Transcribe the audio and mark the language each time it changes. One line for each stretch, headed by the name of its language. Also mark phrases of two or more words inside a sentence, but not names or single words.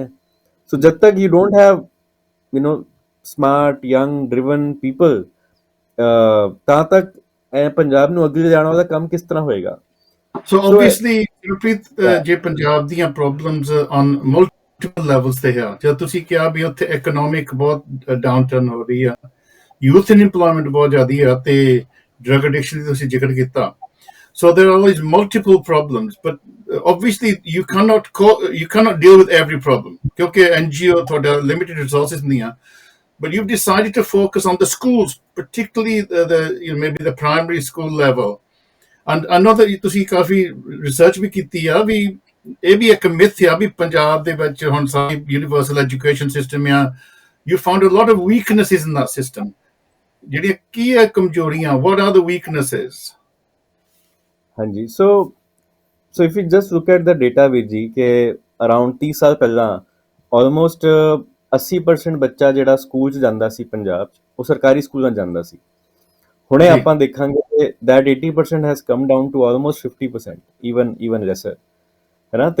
Punjabi: ਸੋ ਜਦ ਤੱਕ
English: you don't have smart young driven people,
Punjabi: ਤਾਂ ਤੱਕ ਇਹ ਪੰਜਾਬ ਨੂੰ ਅੱਗੇ ਲਿਜਾਣ ਵਾਲਾ ਕੰਮ ਕਿਸ ਤਰ੍ਹਾਂ ਹੋਏਗਾ।
English: So obviously,
Punjabi: Simranpreet, ਜੇ ਪੰਜਾਬ ਦੀਆਂ
English: problems on multiple levels
Punjabi: ਤੇ ਹੈ, ਜਦ ਤੁਸੀਂ ਕਿਹਾ ਵੀ ਉੱਥੇ ਇਕਨੋਮਿਕ ਬਹੁਤ
English: down turn
Punjabi: ਹੋ ਰਹੀ ਆ,
English: youth unemployment
Punjabi: ਬਹੁਤ ਜ਼ਿਆਦੀ ਆ, ਤੇ
English: drug addiction
Punjabi: ਦੀ ਤੁਸੀਂ ਜ਼ਿਕਰ ਕੀਤਾ।
English: So there are always multiple problems, but obviously you cannot deal with every problem
Punjabi: ਕਿਉਂਕਿ NGO ਤੁਹਾਡਾ
English: limited resources
Punjabi: ਨਹੀਂ ਆ,
English: but you've decided to focus on the schools, particularly maybe the primary school level. And I know that
Punjabi: ਤੁਸੀਂ ਕਾਫੀ ਰਿਸਰਚ ਵੀ ਕੀਤੀ ਆ, ਵੀ ਇਹ ਵੀ ਇੱਕ ਮਿਥ ਆ ਵੀ ਪੰਜਾਬ ਦੇ ਵਿੱਚ ਹੁਣ ਸਾਰੀ
English: universal education system
Punjabi: ਆ,
English: you found a lot of weaknesses in that system.
Punjabi: ਜਿਹੜੀਆਂ ਕੀ ਹੈ ਕਮਜ਼ੋਰੀਆਂ,
English: what are the weaknesses?
Punjabi: ਹਾਂਜੀ,
English: so if you just look at the data
Punjabi: ਵੀਰ ਜੀ, ਕਿ ਅਰਾਊਂਡ 30 ਸਾਲ ਪਹਿਲਾਂ ਆਲਮੋਸਟ 80% ਬੱਚਾ ਜਿਹੜਾ ਸਕੂਲ 'ਚ ਜਾਂਦਾ ਸੀ ਪੰਜਾਬ 'ਚ, ਉਹ ਸਰਕਾਰੀ ਸਕੂਲਾਂ 'ਚ ਜਾਂਦਾ ਸੀ। ਹੁਣੇ ਆਪਾਂ ਦੇਖਾਂਗੇ ਕਿ
English: that 80% has come down to almost 50%, even lesser,
Punjabi: ਹੈ ਨਾ।